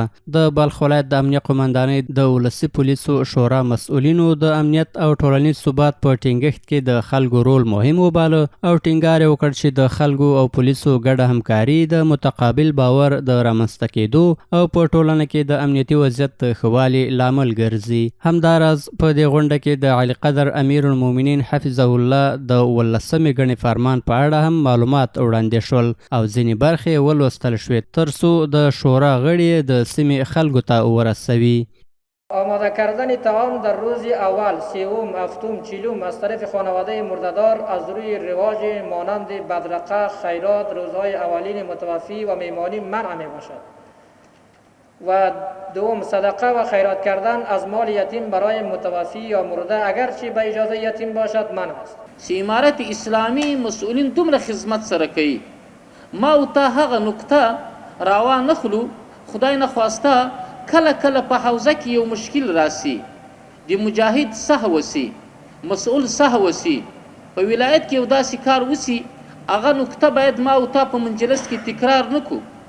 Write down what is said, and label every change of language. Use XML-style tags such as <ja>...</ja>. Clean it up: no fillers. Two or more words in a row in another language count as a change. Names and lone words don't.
<ps>د بلخ ولایت د امنیه قومندانۍ د ولسي پولیسو شورا مسؤلینو د امنیت او ټولنیز ثبات په ټینګښت کې د خلکو رول مهم وباله او ټینګار یې وکړ چې د خلکو او پولیسو ګډه همکاري د متقابل باور د رامنځته کېدو او په ټولنه کې د امنیتي وضعیت د ښه والي لامل ګرځي. همداراز په دې غونډه کې د علي قدر امیر المؤمنین</ps> <ar>حفظه الله</ar> <ps>د 18مې ګڼې فرمان په اړه هم معلومات وړاندې شول او ځینې برخې ولوستل شوې تر څو د شورا غړي د سیمې خلکو ته ورسوي.</ps> <fa>آماده کردن طعام در روز اول، سوم، هفتم، چهلم از طرف خانواده مرده‌دار از روی رواج مانند بدرقه، خیرات، روزهای اولین متوفی و میمانی منع می باشد. و دوم، صدقه و خیرات کردن از مال یتیم برای متوفی یا مرده اگرچه به اجازه یتیم باشد منع است.</fa> <ps>امارت اسلامی مسئولین دومره خدمت سره کوي، ما او ته هغه نقطه راوا نخلو. خدای نخواسته کله کله په حوزه کې یو مشکل راسي، د مجاهد سهو وسی، مسئول سهو وسی، په ولایت کې یو داسې کار وسی، هغه نقطه باید ما او ته په مجلس کې تکرار نکو.</ps>